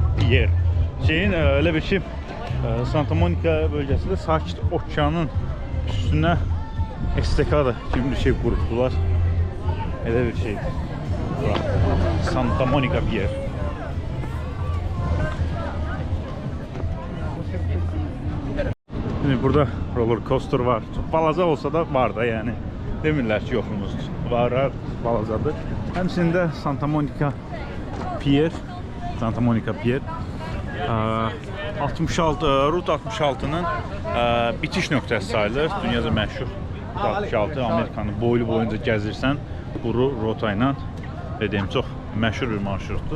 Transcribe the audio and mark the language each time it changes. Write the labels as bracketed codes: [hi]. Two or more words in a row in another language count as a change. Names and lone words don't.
[tr] Pier. Şeyin öyle bir şey, Santa Monica bölgesinde Sakit Okeanın üstüne estekada kimi bir şey kurdular. Öyle bir şey. Santa Monica Pier. Şimdi burada [en] roller coaster [tr] var. Çok balaca olsa da var da yani. [az] Demirlər ki yoxumuzdur. Var, balacadır. Həmçində Santa Monica Pier. Santa Monica Pier. 66 Route 66'nın bitiş nöqtəsi sayılır. Dünyada məşhur 66 Amerikanın boylu boyunca gəzirsən bu rota ilə dediyim çox məşhur bir marşrutdur.